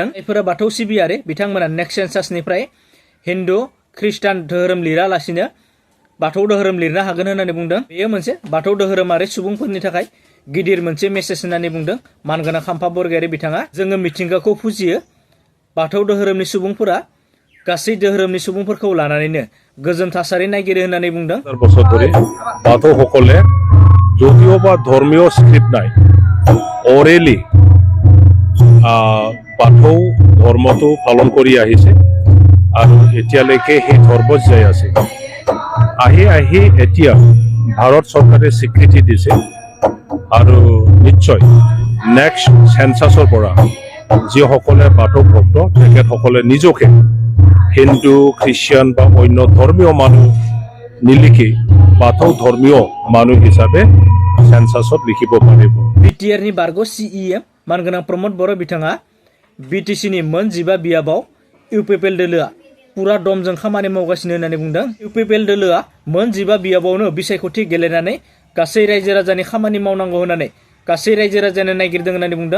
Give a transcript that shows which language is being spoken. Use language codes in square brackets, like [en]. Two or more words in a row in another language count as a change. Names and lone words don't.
[brx] जायफोरा बाथौ सिबियारि बिथांमोना [en] next censusnifrai [brx] हिन्दु ख्रिस्टान धोरोम लिरालासिनो बाथौ धोरोम लिरनो हागोन होननानै बुंदों। बेयो मोनसे बाथौ धोरोमारि सुबुंफोरनि थाखाय गिदिर मोनसे मेसेज होननानै बुंदों मानगोनां खाम्फा बरगयारि बिथाङा। जोङो मिथिंगाखौ फुजियो। बाथौ धोरोमनि सुबुंफोरा गासै धोरोमनि सुबुंफोरखौ लानानैनो गोजोन थासारि नागिरो होननानै बुंदों। [as] বছর ধরে বাথৌ সকলে যদিও বা ধর্মীয় স্ক্রিপ্ট নাই, অৰেলি বাথৌ ধৰ্মটো পালন কৰি আহিছে আৰু এতিয়ালৈকে সেই ধৰ্মত যাই আছে। আহি এতিয়া ভাৰত চৰকাৰে স্বীকৃতি দিছে আৰু নিশ্চয় [en] next censusৰ [as] পৰা যিসকলে বাথৌ ভক্ত তেখেতসকলে নিজকে হিন্দু খ্ৰীষ্টিয়ান বা অন্য ধৰ্মীয় মানুহ নিলিখি বাথৌ ধৰ্মীয় মানুহ হিচাপে সেন্সাছত লিখিব পাৰিব। [brx] बिटिआरनि बारग' CEM मानगोनां प्रमद बर' बिथाङा BTCनि मोन 15 बियाबाव इउपिपिएल दोलोआ पुरा दमजों खामानि मावगासिनो होननानै बुंदों। इउपिपिएल दोलोआ मोन 15 बियाबावनो बिसायख'थि गेलेनानै गासै रायजो राजानि खामानि मावनांगौ होननानै गासै रायजो राजानो नागिरदों होननानै बुंदों।